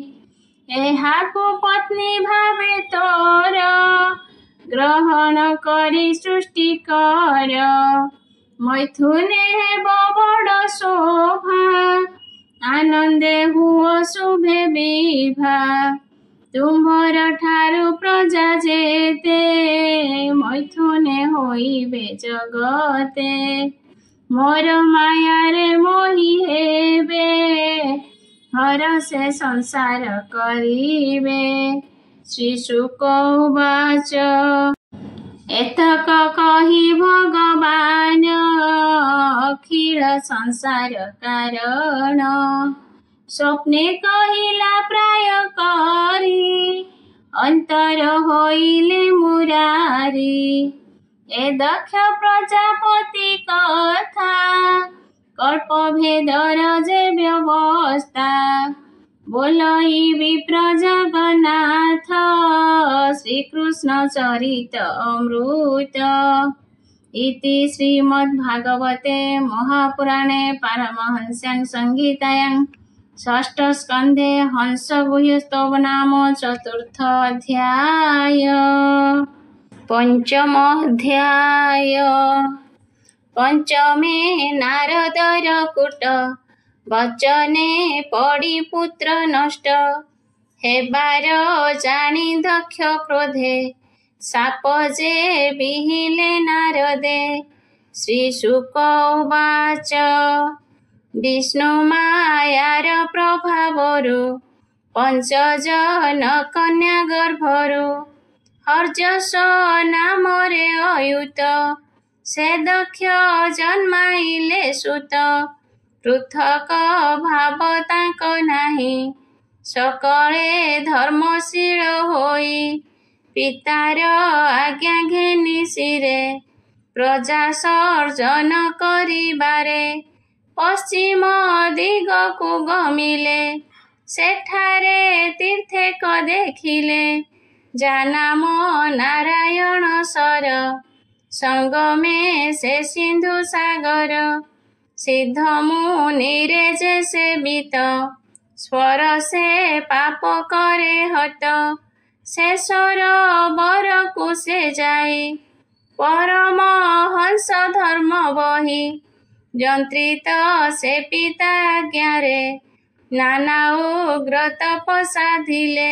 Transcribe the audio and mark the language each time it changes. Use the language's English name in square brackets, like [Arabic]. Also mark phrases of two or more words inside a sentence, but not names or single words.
[Odia] ଏହାକୁ ପତ୍ନୀ ଭାବେ ତୋର ଗ୍ରହଣ କରି ସୃଷ୍ଟି କର ମୈଥୁନେ ହେବ ବଡ଼ ଶୋଭା ଆନନ୍ଦେ ହୁଅ ଶୁଭେ ବିଭା ତୁମ୍ଭର ଠାରୁ ପ୍ରଜା ଯେତେ ମୈଥୁନେ ହୋଇବେ ଜଗତେ ମୋର ମାୟାରେ ମୋହି ହେବେ ହର ସେ ସଂସାର କରିବେ [Sanskrit] श्री शुक उवाच [Odia] ଏତକ କହି ଭଗବାନ ଅଖିଳ ସଂସାର କାରଣ ସ୍ୱପ୍ନେ କହିଲା ପ୍ରାୟ କରି ଅନ୍ତର ହୋଇଲେ ମୁରାରି ଏ ଦକ୍ଷ ପ୍ରଜାପତି କଥା କଳ୍ପ ଭେଦର ଯେ ବ୍ୟବସ୍ଥା ବୋଲଇ ବିପ୍ର ଜଗନ୍ନାଥ ଶ୍ରୀକୃଷ୍ଣ ଚରିତ ଅମୃତ [Sanskrit] इति श्रीमद्भागवते महापुराणे पारमहंस्यां संहितायां षष्ठ स्कंधे हंसगुह्यस्तव नाम चतुर्थ अध्याय पंचम अध्याय [Odia] ପଞ୍ଚମେ ନାରଦର କୂଟ ବଚନେ ପଡ଼ି ପୁତ୍ର ନଷ୍ଟ ହେବାର ଜାଣି ଦକ୍ଷ କ୍ରୋଧେ ଶାପ ଯେ ବିହିଲେ ନାରଦେ [Sanskrit] श्री शुक उवाच [Odia] ବିଷ୍ଣୁ ମାୟାର ପ୍ରଭାବରୁ ପଞ୍ଚଜନ କନ୍ୟା ଗର୍ଭରୁ ହର୍ଜସ ନାମରେ ଅୟୁତ ସେ ଦକ୍ଷ ଜନ୍ମାଇଲେ ସୁତ ପୃଥକ ଭାବ ତାଙ୍କ ନାହିଁ ସକଳେ ଧର୍ମଶୀଳ ହୋଇ ପିତାର ଆଜ୍ଞା ଘେନି ଶିରେ ପ୍ରଜା ସର୍ଜନ କରିବାରେ ପଶ୍ଚିମ ଦିଗକୁ ଗମିଲେ ସେଠାରେ ତୀର୍ଥେକ ଦେଖିଲେ ଜାନାମ ନାରାୟଣ ସର ସଙ୍ଗମେ ସେ ସିନ୍ଧୁ ସାଗର ସିଦ୍ଧ ମୁନିରେ ଯେ ସେବିତ ସ୍ୱର ସେ ପାପ କରେ ହତ ସେ ସରୋବର କୋ ସେ ଯାଇ ପରମ ହଂସ ଧର୍ମ ବହି ଯନ୍ତ୍ରିତ ସେ ପିତା ଆଜ୍ଞାରେ ନାନା ଉଗ୍ର ତପ ସାଧିଲେ